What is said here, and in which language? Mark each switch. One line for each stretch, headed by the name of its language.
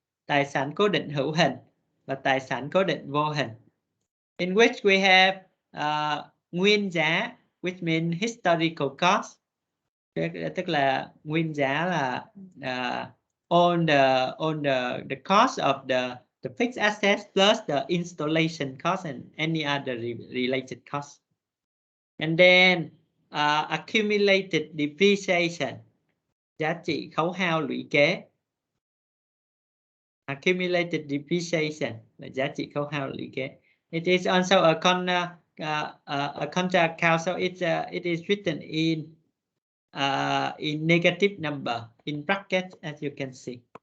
Vietnamese: Tài sản cố định hữu hình và tài sản cố định vô hình.
English: In which we have nguyên giá, which means historical cost.
Vietnamese: Tức là nguyên giá là
English: on the cost of the fixed assets plus the installation cost and any other related costs. And then accumulated depreciation,
Vietnamese: giá trị khấu hao lũy kế. Accumulated depreciation là giá trị khấu hao lũy kế.
English: It is also a contra account, so it is written in negative number in bracket, as you can see.